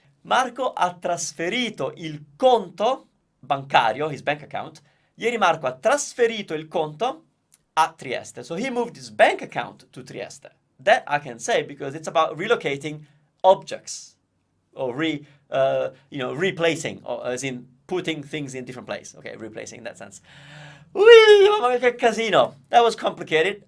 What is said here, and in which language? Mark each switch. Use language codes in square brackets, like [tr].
[it] Marco ha trasferito il conto bancario, [en] his bank account. [it] Ieri Marco ha trasferito il conto a Trieste. [en] So he moved his bank account to Trieste. That I can say because it's about relocating objects or replacing, or as in putting things in different place. Okay, replacing in that sense. [it] Ui, mamma mia, che casino. [en] That was complicated.